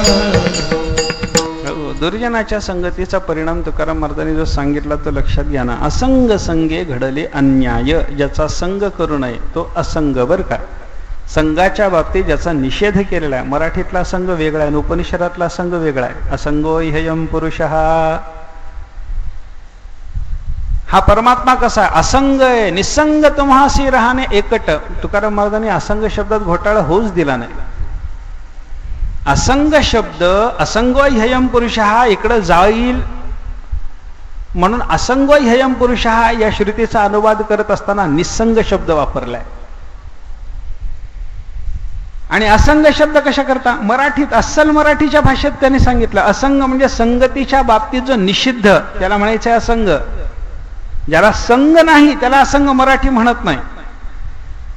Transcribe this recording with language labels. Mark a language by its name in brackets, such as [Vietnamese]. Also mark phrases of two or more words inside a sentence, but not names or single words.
[Marathi] दुर्जनाच्या संगतीचा परिणाम तुकाराम महाराजांनी जो सांगितला तो लक्षात घ्या ना. असंग संगे घडले अन्याय, ज्याचा संग करू नये तो असंग. बरं का? संघाच्या बाबतीत ज्याचा निषेध केलेला आहे. मराठीतला संघ वेगळा आहे, उपनिषदातला संघ वेगळा आहे. [Sanskrit] असंगो ह्ययं पुरुषः, [Marathi] हा परमात्मा कसा आहे? असंग आहे, निसंग तुम्हासी राहणे एकट. तुकाराम महाराजांनी असंग शब्दात घोटाळा होऊच दिला नाही. असंग शब्द, [Sanskrit] असंगो ह्ययं पुरुषः [Marathi] इकडं जाईल म्हणून [Sanskrit] असंगो ह्ययं पुरुषः [Marathi] या श्रुतीचा अनुवाद करत असताना निसंग शब्द वापरलाय. आणि असंग शब्द कशा करता? मराठीत, अस्सल मराठीच्या भाषेत त्यांनी सांगितलं. असंग म्हणजे संगतीच्या बाबतीत जो निषिद्ध, त्याला म्हणायचं आहे असंग. ज्याला संग नाही त्याला असंग मराठी म्हणत नाही.